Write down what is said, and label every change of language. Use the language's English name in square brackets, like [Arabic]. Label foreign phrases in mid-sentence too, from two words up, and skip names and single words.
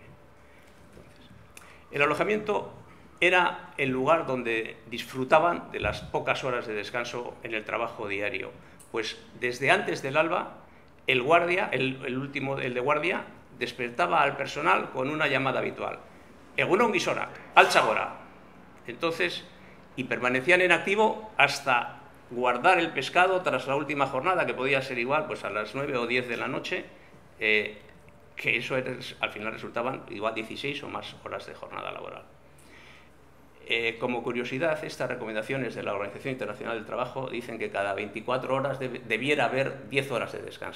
[Spanish] Entonces, el alojamiento era el lugar donde disfrutaban de las pocas horas de descanso en el trabajo diario. Pues desde antes del alba, el guardia, el de guardia, despertaba al personal con una llamada habitual. [Basque] Egunon gizonak, altza gora. [Spanish] Entonces, y permanecían en activo hasta guardar el pescado tras la última jornada, que podía ser igual pues a las 9 o 10 de la noche, que eso al final resultaban igual 16 o más horas de jornada laboral. Como curiosidad, estas recomendaciones de la Organización Internacional del Trabajo dicen que cada 24 horas debiera haber 10 horas de descanso.